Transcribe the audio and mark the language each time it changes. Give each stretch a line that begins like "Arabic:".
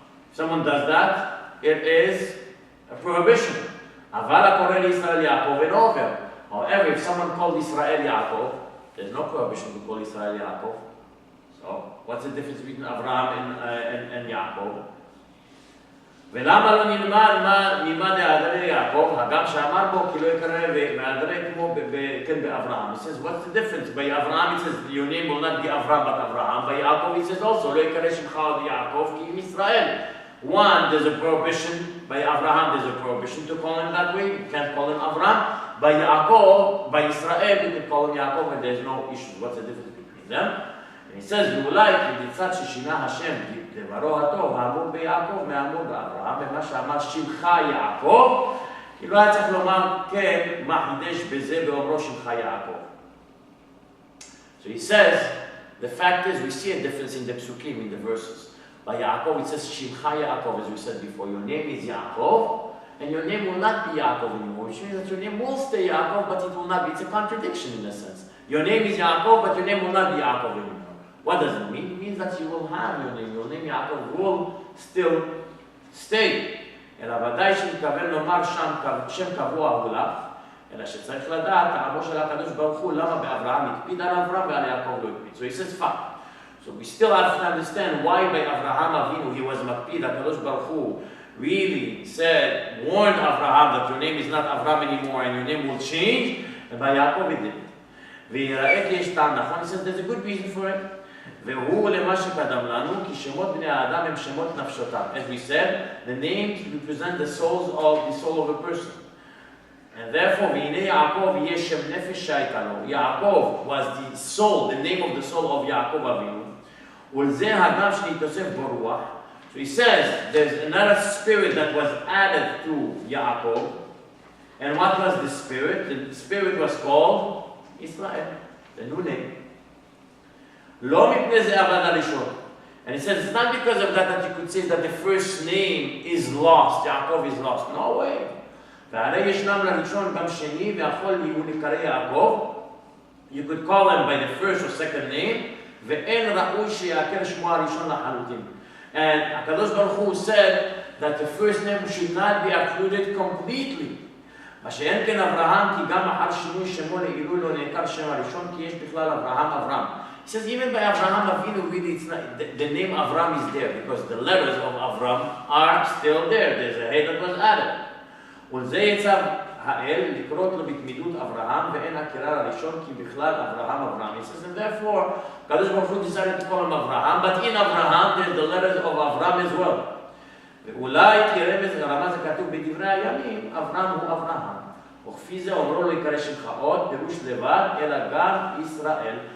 English: If someone does that, it is a prohibition.
Hebrew: Aval HaKoreh
English: Israel Yaakov and over. However, if someone called Israel Yaakov, there's no prohibition to call Israel Yaakov. So, what's the difference between Avraham and Yaakov?
Hebrew: ולמה לא נלמד ממה דאדרי יעקב, הגם שאמר בו כי לא יקרא מאדרי כמו כן באברהם.
English: He says, what's the difference? By Avraham it says, your name will not be Avram but Avraham. By Yaakov it says also,
Hebrew: לא יקרא שמך עוד יעקב כי אם ישראל.
English: One, there's a prohibition. By Avraham there's a prohibition to call him that way. You can't call him Avram. By Yaakov, by Israel, you can call him Yaakov and there's no issue. What's the difference between them?
Hebrew: And he says, ואולי כבצד ששינה השם דברו הטוב, האמור ביעקב מהאמור באברהם, ומה שאמר שמך יעקב, כי לא היה צריך לומר כן, מה חידש בזה באומרו שמך יעקב.
English: So he says, the fact is, we see a difference in the psukim, in the verses. By Yaakov, it says Shimcha Yaakov, as we said before. Your name is Yaakov, and your name will not be Yaakov anymore, which means that your name will stay Yaakov, but it will not be. It's a contradiction in a sense. Your name is Yaakov, but your name will not be Yaakov anymore. What does it mean? It means that you will have your name. Your name Yaakov will still stay.
Hebrew: אלא ודאי שמתכוון לומר שם קבוע הוא לך, אלא שצריך לדעת, טעמו של הקדוש ברוך הוא, למה באברהם הקפיד על אברהם ועל יעקב לא הקפיד.
English: So he says, fine. So we still have to understand why by Avraham Avinu he was makpid. HaKadosh Baruch Hu really said, warned Avraham that your name is not Avram anymore and your name will change, and by Yaakov it didn't.
Hebrew: ויראה כי יש טעם נכון,
English: he says there's a good reason for it.
Hebrew: והוא למה שקדם לנו, כי שמות בני האדם הם שמות נפשותם.
English: As we said, the names represent the soul of a person. And therefore,
Hebrew: והנה יעקב יהיה שם נפש שהייתה לו. יעקב was the soul, the name of the soul of יעקב אבינו. ולזה הגם שנתוסף ברוח.
English: So he says, there's another spirit that was added to Yaakov. And what was the spirit? The spirit was called Israel, the new name.
Hebrew: לא מפני זה אבד הראשון.
English: And he says, it's not because of that that you could say that the first name is lost, Yaakov is lost. No way.
Hebrew: והרי ישנם לראשון גם שני, והכל יהיו לקרא יעקב.
English: You could call them by the first or second name,
Hebrew: ואין ראוי שיעקר שמו הראשון לחלוטין.
English: And HaKadosh Baruch Hu said that the first name should not be uprooted completely.
Hebrew: מה שאין כן אברהם, כי גם אחר שינוי שמו לעילוי לא נעקר שם הראשון, כי יש בכלל אברהם.
English: He says even by Abraham Avinu, really it's not, the name Avram is there, because the letters of Avram are still there. There's a hey that was added.
Hebrew: ולזה יצא האל לקרות לו בתמידות אברהם, ואין הכרה לראשון, כי בכלל אברהם.
English: He says, and therefore, Kadosh Baruch Hu decided to call him Abraham, but in Abraham there's the letters of Avram as well.
Hebrew: ואולי כרמז הרמז הכתוב בדברי הימים, אברהם הוא אברהם. וכפי זה אומרו לו יקרא שמך עוד, פירוש לבד, אלא גם ישראל.